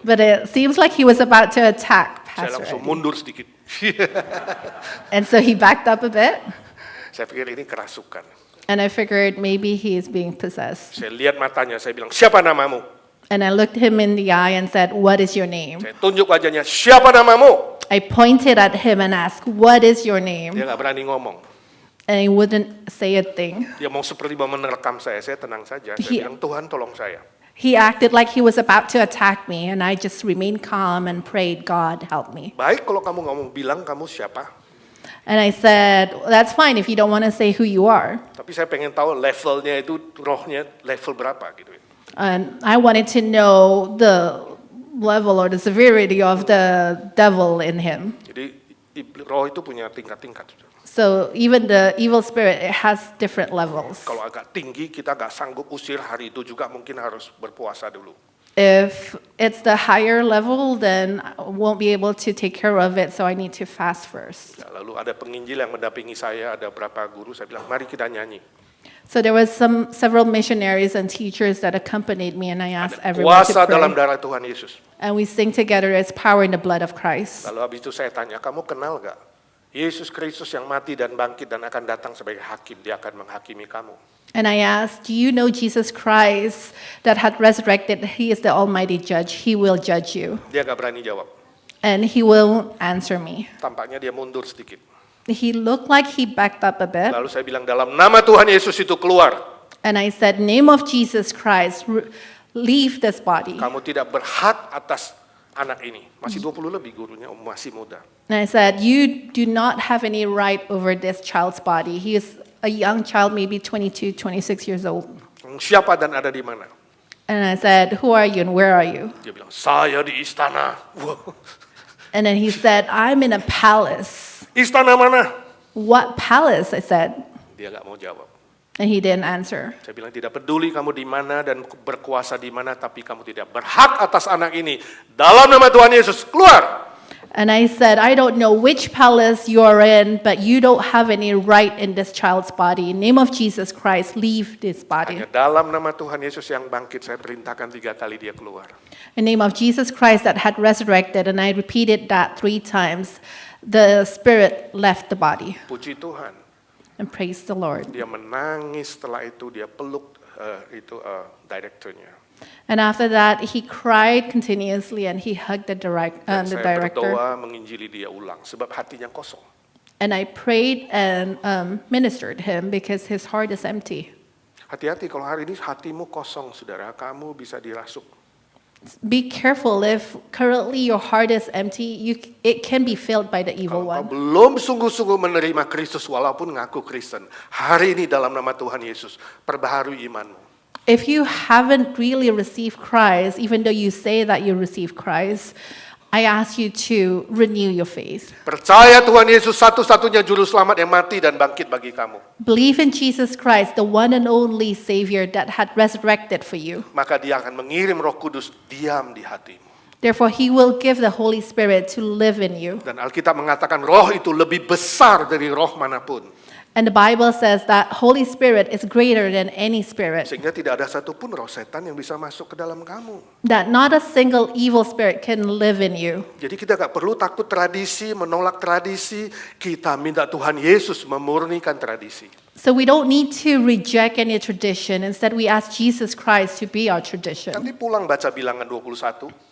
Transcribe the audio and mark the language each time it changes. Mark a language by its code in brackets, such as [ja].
[en] but it seems like he was about to attack [id] Saya [en] Pastor [id] langsung [en] Eddie. [id] mundur sedikit. [en] And so he backed up a bit, [id] Saya pikir ini kerasukan. [en] and I figured maybe he is being possessed. [id] Saya lihat matanya, saya bilang, siapa namamu? [en] And I looked him in the eye and said, "What is your name?" [id] Saya tunjuk wajahnya, siapa namamu? [en] I pointed at him and asked, "What is your [id] Dia [en] name?" [id] nggak berani ngomong. [en] And he wouldn't say a thing. [id] Dia mau seperti mau menerkam saya tenang saja. Saya [en] He- [id] bilang, Tuhan tolong saya. [en] He acted like he was about to attack me, and I just remained calm and prayed, God, help me. [id] Baik kalau kamu nggak mau bilang kamu siapa. [en] And I said, that's fine if you don't want to say who you are. [id] Tapi saya pengen tahu levelnya itu, rohnya level berapa gitu. [en] And I wanted to know the level or the severity of the devil in him. [id] Jadi roh itu punya tingkat-tingkat. [en] So even the evil spirit, it has different levels. [id] Kalau agak tinggi kita nggak sanggup usir hari itu juga mungkin harus berpuasa dulu. [en] If it's the higher level, then I won't be able to take care of it, so I need to fast first. [id] Ya, lalu ada penginjil yang mendampingi saya, ada berapa guru, saya bilang mari kita nyanyi. [en] So there was several missionaries and teachers that accompanied me, and I asked everyone to [id] Puasa dalam [en] pray. [id] darah Tuhan Yesus. [en] And we sing together as power in the blood of Christ. [id] Lalu habis itu saya tanya, kamu kenal gak Yesus Kristus yang mati dan bangkit dan akan datang sebagai hakim, dia akan menghakimi kamu. [en] And I asked, do you know Jesus Christ that had resurrected? He is the Almighty Judge. He will judge you. [id] Dia gak berani jawab. [en] And he will answer me. [id] Tampaknya dia mundur sedikit. [en] He looked like he backed up a bit. [id] Lalu saya bilang dalam nama Tuhan Yesus itu keluar. [en] And I said, name of Jesus Christ, leave this body. [id] Kamu tidak berhak atas anak ini. Masih 20 lebih gurunya, masih muda. [en] And I said, you do not have any right over this child's body. He is a young child, maybe 22, 26 years old. [id] Siapa dan ada di mana? [en] And I said, who are you and where are you? [id] Dia bilang, saya di istana. Wow. [en] And then he said, I'm in a palace. [id] Istana mana? [en] What palace? I said. [id] Dia gak mau jawab. [en] And he didn't answer. [id] Saya bilang tidak peduli kamu di mana dan berkuasa di mana, tapi kamu tidak berhak atas anak ini. Dalam nama Tuhan Yesus, keluar. [en] And I said, I don't know which palace you're in, but you don't have any right in this child's body. In the name of Jesus Christ, leave this body. [id] Hanya dalam nama Tuhan Yesus yang bangkit, saya perintahkan 3 kali dia keluar. [en] In the name of Jesus Christ that had resurrected, and I repeated that 3 times, the spirit left the body. [id] Puji Tuhan. [en] And praise the Lord. [id] Dia menangis, setelah itu dia peluk direkturnya. [en] And after that, he cried continuously and he hugged the [id] Dan saya [en] director. [id] berdoa menginjili dia ulang, sebab hatinya kosong. [en] And I prayed and ministered him because his heart is empty. [id] Hati-hati kalau hari ini hatimu kosong, saudara, kamu bisa dirasuk. [en] Be careful if currently your heart is empty, it can be filled by the evil [id] Kalau kau [en] one. [id] belum sungguh-sungguh menerima Kristus walaupun ngaku Kristen, hari ini dalam nama Tuhan Yesus, perbaharui imanmu. [en] If you haven't really received Christ, even though you say that you received Christ, I ask you to renew your faith. [id] Percaya Tuhan Yesus satu-satunya juru selamat yang mati dan bangkit bagi kamu. [en] Believe in Jesus Christ, the one and only Savior that had resurrected for you. [id] Maka dia akan mengirim Roh Kudus diam di hatimu. [en] Therefore, He will give the Holy Spirit to live in you. [id] Dan Alkitab mengatakan roh itu lebih besar dari roh manapun. [en] And the Bible says that Holy Spirit is greater than any spirit. [id] Sehingga tidak ada satupun roh setan yang bisa masuk ke dalam kamu. [en] That not a single evil spirit can live in you. [id] Jadi kita gak perlu takut tradisi, menolak tradisi. Kita minta Tuhan Yesus memurnikan tradisi. [en] So we don't need to reject any tradition. Instead, we ask Jesus Christ to be our tradition. [id] Nanti pulang baca Bilangan 21.